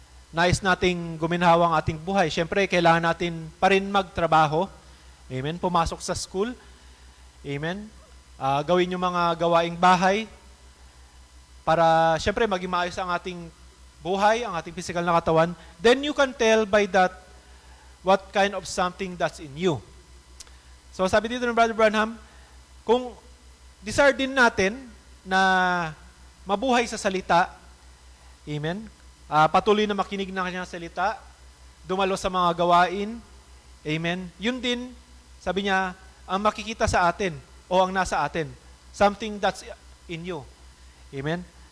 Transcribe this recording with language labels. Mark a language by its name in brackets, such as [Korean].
[Filipino] Nais nating guminhawa ang ating buhay. Siyempre, kailangan natin pa rin magtrabaho. Amen? Pumasok sa school. Amen? Gawin yung mga gawaing bahay para, siyempre, maging maayos ang ating buhay, ang ating physical na katawan. [English] Then you can tell by that what kind of something that's in you. [Filipino] So, sabi dito ng Brother Branham, kung desire din natin na mabuhay sa salita, amen, patuloy na makinig ng kanyang salita, dumalo sa mga gawain, amen, yun din, sabi niya, ang makikita sa atin, o ang nasa atin, [English] something that's in you. [Filipino] Amen?